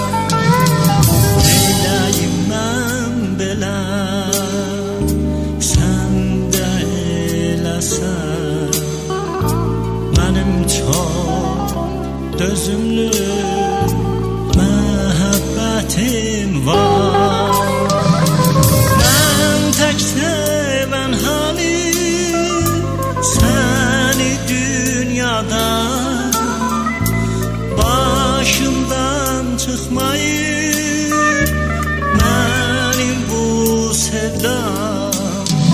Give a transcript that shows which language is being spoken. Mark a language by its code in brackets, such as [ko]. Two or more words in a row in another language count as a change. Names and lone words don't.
[az] Neyləyim mən belə sən də eləsən, mənim çox dözümlü məhəbbətim var. [tr] Ben tek seven hani seni dünyada, başımdan çıkmayır benim bu sevdam.